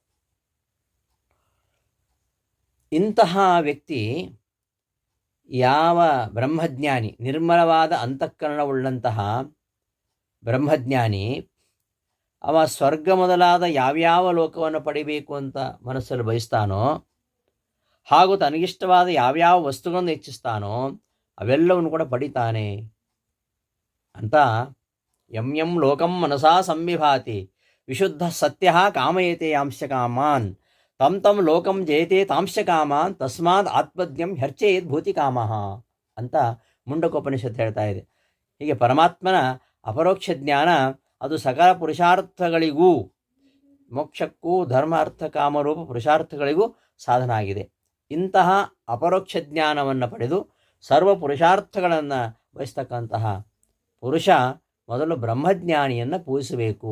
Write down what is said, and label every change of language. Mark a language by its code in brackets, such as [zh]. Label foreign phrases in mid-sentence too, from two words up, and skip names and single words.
[kn] ಇಂತಹ ವ್ಯಕ್ತಿ ಯಾವ ಬ್ರಹ್ಮಜ್ಞಾನಿ, ನಿರ್ಮಲವಾದ ಅಂತಃಕರಣವುಳ್ಳಂತಹ ಬ್ರಹ್ಮಜ್ಞಾನಿ, ಅವ ಸ್ವರ್ಗ ಮೊದಲಾದ ಯಾವ್ಯಾವ ಲೋಕವನ್ನು ಪಡಿಬೇಕು ಅಂತ ಮನಸ್ಸಲ್ಲಿ ಬಯಸ್ತಾನೋ ಹಾಗೂ ತನಗಿಷ್ಟವಾದ ಯಾವ್ಯಾವ ವಸ್ತುಗಳನ್ನು ಇಚ್ಛಿಸ್ತಾನೋ ಅವೆಲ್ಲವನ್ನು ಕೂಡ ಪಡಿತಾನೆ ಅಂತ [sa] ಯಂ ಲೋಕಂ ಮನಸಾ ಸಂವಿಭಾತಿ ವಿಶುದ್ಧ ಸತ್ಯ ಕಾಮಯತೆ ಯಾಂಶ ಕಾಮಾನ್ ತಂ ಲೋಕಂ ಜಯತೆ ತಾಂಶ ಕಾಮಾನ್ ತಸ್ಮಾತ್ ಆತ್ಮಜ್ಞಂ ಹರ್ಚೇತ್ ಭೂತಿ ಕಾಮಃ [kn] ಅಂತ ಮುಂಡಕೋಪನಿಷತ್ತು ಹೇಳ್ತಾ ಇದೆ. ಹೀಗೆ ಪರಮಾತ್ಮನ ಅಪರೋಕ್ಷ ಜ್ಞಾನ ಅದು ಸಕಲ ಪುರುಷಾರ್ಥಗಳಿಗೂ, ಮೋಕ್ಷಕ್ಕೂ ಧರ್ಮ ಅರ್ಥ ಕಾಮರೂಪ ಪುರುಷಾರ್ಥಗಳಿಗೂ ಸಾಧನ ಆಗಿದೆ. ಇಂತಹ ಅಪರೋಕ್ಷ ಜ್ಞಾನವನ್ನು ಪಡೆದು ಸರ್ವ ಪುರುಷಾರ್ಥಗಳನ್ನು ಬಯಸ್ತಕ್ಕಂತಹ ಪುರುಷ ಮೊದಲು ಬ್ರಹ್ಮಜ್ಞಾನಿಯನ್ನು ಪೂಜಿಸಬೇಕು.